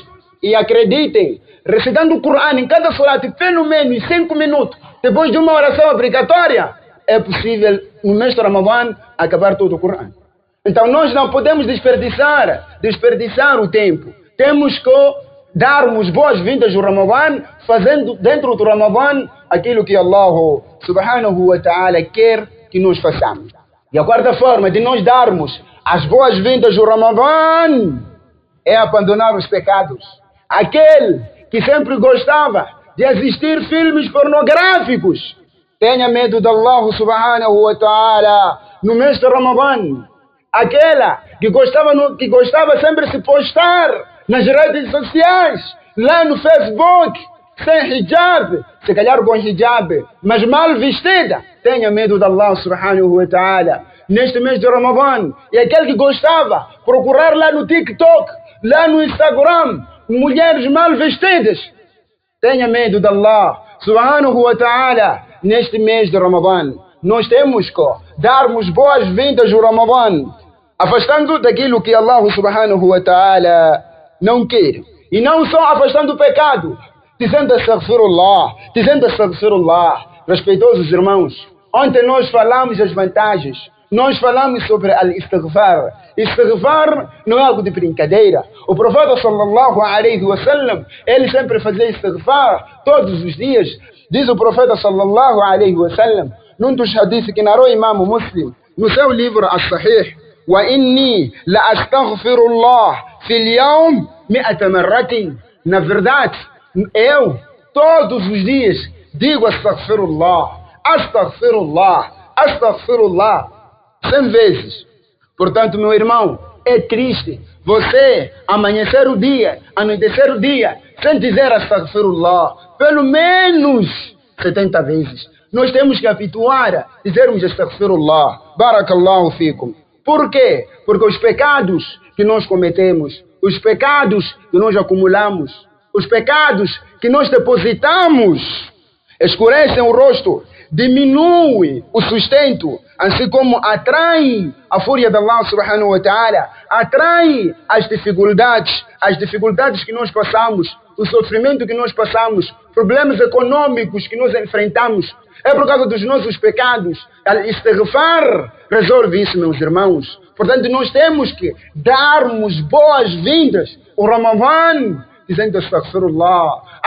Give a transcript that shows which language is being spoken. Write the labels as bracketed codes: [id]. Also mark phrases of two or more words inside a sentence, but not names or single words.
[pt] E acreditem, recitando o Coran em cada salat, pelo menos 5 minutos, depois de uma oração obrigatória, é possível, no mês de Ramadã, acabar todo o Coran. Então nós não podemos desperdiçar o tempo. Temos que darmos boas-vindas ao Ramadã, fazendo dentro do Ramadã aquilo que [ar] الله سبحانه وتعالى [pt] quer que nós façamos. E a quarta forma de nós darmos as boas-vindas ao Ramadã é abandonar os pecados. Aquele que sempre gostava de assistir filmes pornográficos, tenha medo de [ar] الله سبحانه وتعالى [pt] no mês de Ramadã. Aquela que gostava sempre de se postar nas redes sociais, lá no Facebook, sem hijab, se calhar com hijab, mas mal vestida, tenha medo de [ar] الله سبحانه وتعالى [pt] neste mês de Ramadã. E aquele que gostava de procurar lá no TikTok, lá no Instagram, mulheres mal vestidas, tenha medo de [ar] الله سبحانه وتعالى [pt] neste mês de Ramadã. Nós temos que darmos boas-vindas ao Ramadã, afastando daquilo que [ar] الله سبحانه وتعالى [pt] não quer. E não só afastando o pecado, dizendo astaghfirullah. Respeitosos irmãos, ontem nós falamos as vantagens, nós falamos sobre al-istighfar. Istighfar não é algo de brincadeira. O profeta [ar] صلى الله عليه وسلم, [pt] ele sempre fazia istighfar todos os dias. Diz o profeta [ar] صلى الله عليه وسلم, [pt] num dos hadiths que narrou o Imam Muslim, no seu livro [ar] As-Sahih, وإني لأستغفر الله في اليوم 100 مرة. [pt] Na verdade, eu todos os dias digo astaghfirullah, 100 vezes. Portanto, meu irmão, é triste você amanhecer o dia, anoitecer o dia, sem dizer astaghfirullah, pelo menos 70 vezes. Nós temos que habituar a dizermos astaghfirullah. [ar] بارك الله فيكم. [pt] Por quê? Porque os pecados que nós cometemos, os pecados que nós acumulamos, os pecados que nós depositamos, escurecem o rosto, diminui o sustento, assim como atrai a fúria de [ar] الله سبحانه وتعالى, [pt] atrai as dificuldades que nós passamos, o sofrimento que nós passamos, problemas econômicos que nós enfrentamos, é por causa dos nossos pecados. Al-istighfar resolve isso, meus irmãos. Portanto, nós temos que darmos boas-vindas ao Ramadã, dizendo astaghfirullah.